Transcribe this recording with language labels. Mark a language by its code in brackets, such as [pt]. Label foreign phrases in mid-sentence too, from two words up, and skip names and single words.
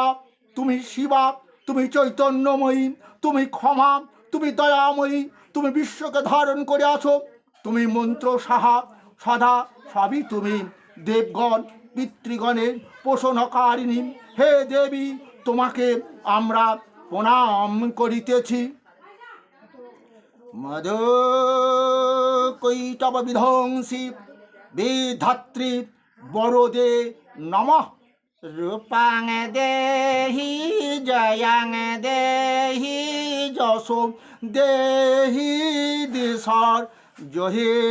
[bn] তুমি শিবা, তুমি চৈতন্যময়ী, তুমি ক্ষমা, তুমি দয়াময়ী, তুমি বিশ্বকে ধারণ করে আছো, তুমি মন্ত্র সাহা সদা, সবই তুমি। দেবগণ পিতৃগণের পোষণকারিণী। হে দেবী, তোমাকে আমরা প্রণাম করিতেছি। [sa] মদ কৈটব বিধ্বংসী বিধাত্রী বরদে নমঃ। রূপাং দেহি জয়াং দেহি যশো দেহি দিশার জহে।